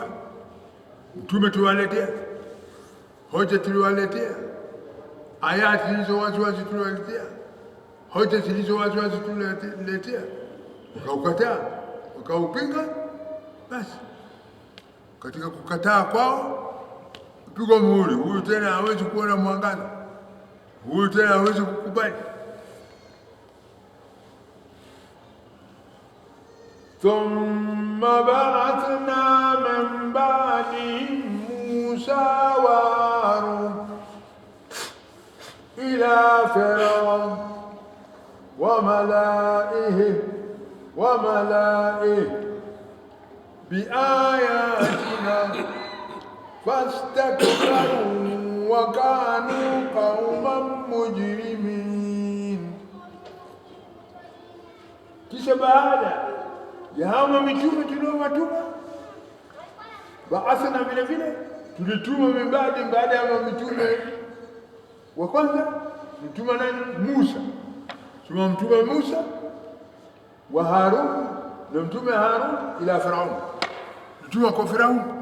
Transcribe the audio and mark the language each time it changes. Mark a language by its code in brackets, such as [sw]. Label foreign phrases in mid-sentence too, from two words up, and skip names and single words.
[sw] Mtume tuwaletea, hoja tuliwaletea, ayati zilizo waziwazi tuliwaletea, hoja zilizo waziwazi tuliwaletea, wakaukataa, wakaupinga. Basi katika kukataa kwao pigwa muhuri. Huyu tena hawezi kuona mwangaza, huyu tena hawezi kukubali. [ar] ثم بعثنا من بعدهم موسى وهارون إلى فرعون وملئه بآياتنا فاستكبروا وكانوا قوما مجرمين. [sw] Kisha baada ya hao mitume tuliowatuma, baathna, vile vile tulituma mibadi, baada ya mitume wa kwanza mtuma nani? Musa. Tumemtuma Musa wa Harun, na mtume Harun ila Firaun, mtuma kwa Firaun.